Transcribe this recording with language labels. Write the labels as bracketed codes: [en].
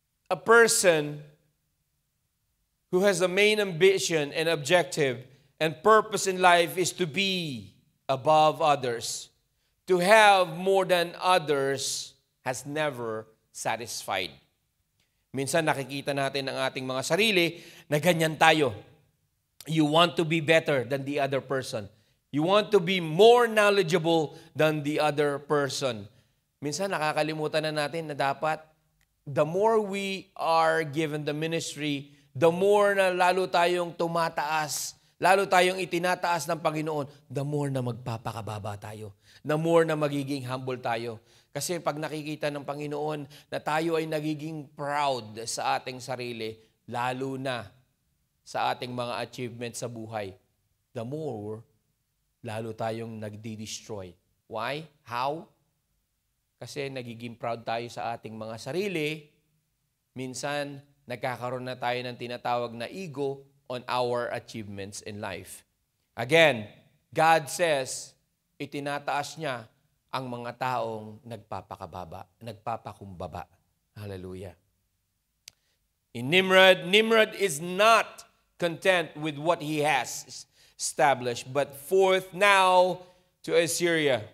[en] A person who has a main ambition and objective and purpose in life is to be above others. To have more than others has never satisfied. [tl] Minsan nakikita natin ang ating mga sarili na ganyan tayo. [en] You want to be better than the other person. You want to be more knowledgeable than the other person. [tl] Minsan nakakalimutan na natin na dapat the more we are given the ministry, the more na lalo tayong tumataas, lalo tayong itinataas ng Panginoon, the more na magpapakababa tayo, the more na magiging humble tayo. Kasi pag nakikita ng Panginoon na tayo ay nagiging proud sa ating sarili, lalo na sa ating mga achievements sa buhay, the more lalo tayong nagdi-destroy. Why? How? Kasi nagiging proud tayo sa ating mga sarili, minsan nagkakaroon na tayo ng tinatawag na ego on our achievements in life. Again, God says, itinataas niya ang mga taong nagpapakumbaba. Hallelujah. [en] In Nimrod is not content with what he has established, but forth now to Assyria.